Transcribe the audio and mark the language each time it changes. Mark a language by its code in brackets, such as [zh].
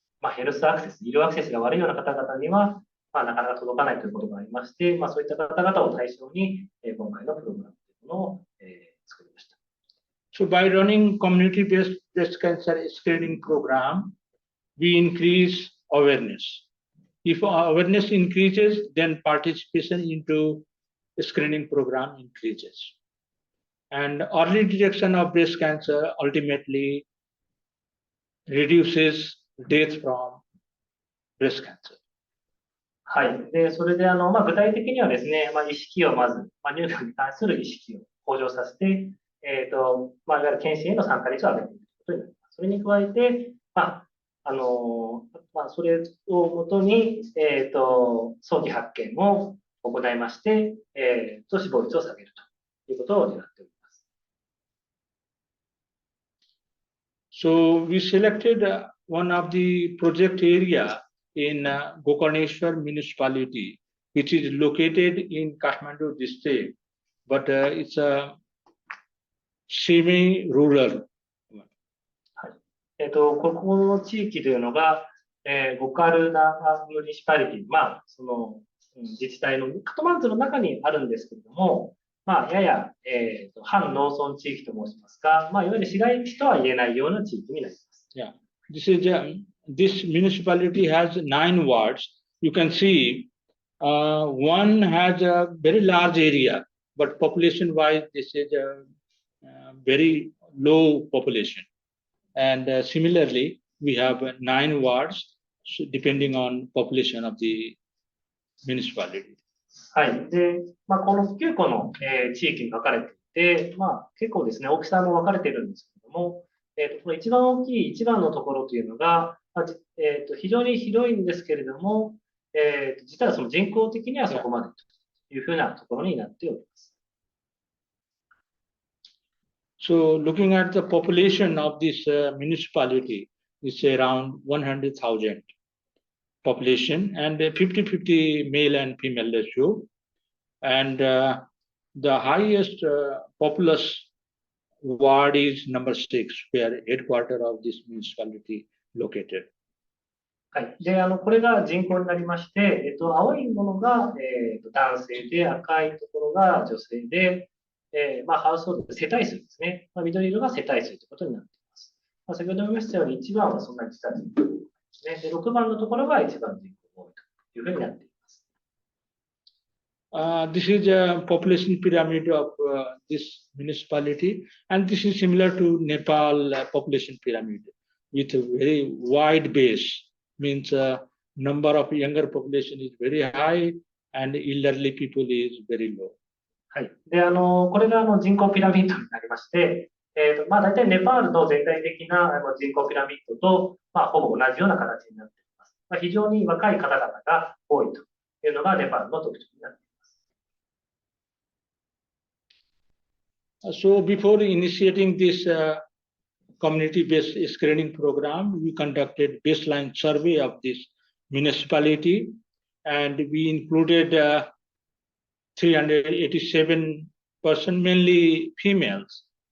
[ja] ヘルスアクセス、医療アクセスが悪いような方々には、なかなか届かないということがありまして、そういった方々を対象に、今回のプログラムというものを、作りました。 [en] So by running community-based breast cancer screening program, we increase awareness. If awareness increases, then participation into screening program increases. And early detection of breast cancer ultimately reduces death from breast cancer. [ja] はい。で、それで、具体的にはですね、意識をまず、乳がんに関する意識を向上させて、いわゆる検診への参加率を上げていくことになります。それに加えて、それをもとに、早期発見を行いまして、死亡率を下げるということを狙っております。 [en] So we selected one of the project area in Gokarneshwar municipality, which is located in Kathmandu district, but it's a semi-rural. [ja] ここの地域というのが、ゴカルナミュニシパリティ、その自治体のカトマンズの中にあるんですけれども、やや、反農村地域と申しますか、いわゆる市街地とは言えないような地域になります。 [en] Yeah, this municipality has 9 wards. You can see one has a very large area, but population-wise, this is a very low population. And similarly, we have 9 wards, depending on population of the municipality. [ja] はい。で、この9個の、地域に分かれていて、結構ですね、大きさも分かれているんですけれども、この一番大きい一番のところというのが、非常に広いんですけれども、実はその人口的にはそこまでというふうなところになっております。 [en] So looking at the population of this municipality, it's around 100,000 population and 50-50 male and female ratio. And the highest populous ward is number 6, where headquarters of this municipality located. [ja] はい。で、これが人口になりまして、青いものが、男性で、赤いところが女性で、ハウスホールド、世帯数ですね。緑色が世帯数ということになっています。先ほども言いましたように、1番はそんなに実は人口ですね。で、6番のところが一番人口が多いというふうになっています。 [en] This is a population pyramid of this municipality, and this is similar to Nepal population pyramid with a very wide base. Means number of younger population is very high, and elderly people is very low. [ja] はい。で、これが人口ピラミッドになりまして、大体ネパールの全体的な人口ピラミッドと、ほぼ同じような形になっています。非常に若い方々が多いというのがネパールの特徴になっています。 [en] So before initiating this community-based screening program, we conducted baseline survey of this municipality, and we included 387 person, mainly females,